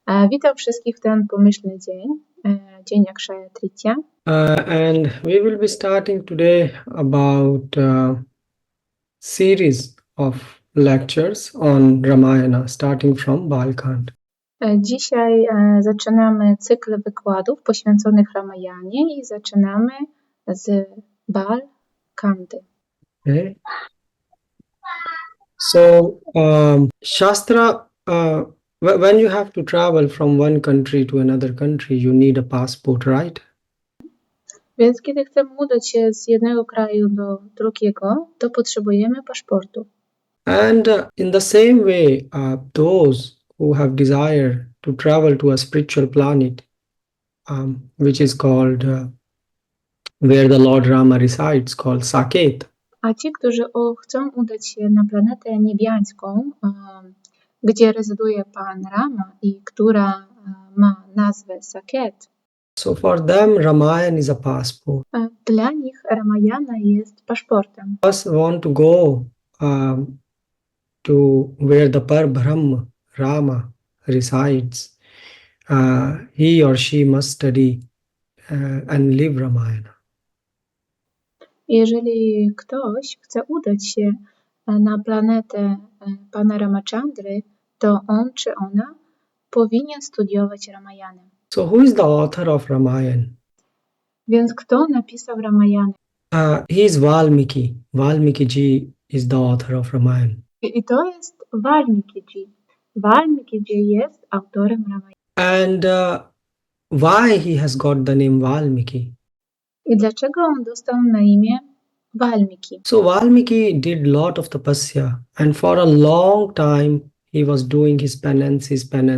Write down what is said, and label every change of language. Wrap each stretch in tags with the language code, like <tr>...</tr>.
<pl>Witam wszystkich w ten pomyślny dzień, dzień Akshaya Tritiya.</pl> <en>And we will be starting today about series of lectures on Ramayana, starting from Balkand.</en> <pl>Dzisiaj zaczynamy cykl wykładów poświęconych Ramayanie i zaczynamy z Bal Kandy.</pl> <en>Okay. So Shastra, when you have to travel from one country to another country, you need a passport, right?</en> <pl>Więc kiedy chcemy udać się z jednego kraju do drugiego, to potrzebujemy paszportu.</pl> <en>And in the same way, those who have desire to travel to a spiritual planet, which is called where the Lord Rama resides, called Saket.</en> <pl>A ci, którzy chcą udać się na planetę niebiańską, gdzie rezyduje Pan Rama i która ma nazwę Saket.</pl> <en>So for them, Ramayana is a passport.</en> <pl>Dla nich Ramayana jest paszportem.</pl> <en>Us want to go to where the Parbrahma Rama resides. He or she must study and live Ramayana.</en> <pl>Jeżeli ktoś chce udać się na planetę Pana Ramachandry, to on czy ona powinien studiować Ramayanę.</pl> <en>So who is the author of Ramayana?</en> <pl>Więc kto napisał Ramayanę?</pl> <en>He is Valmiki. Valmiki ji is the author of Ramayana.</en> <pl>I to jest Valmiki-ji. Valmiki-ji jest autorem Ramayany.</pl> <en>And why he has got the name Valmiki?</en> <pl>I dlaczego on dostał na imię Valmiki?</pl> <en>So Valmiki did lot of tapasya, and for a long time he was doing his penances.</en>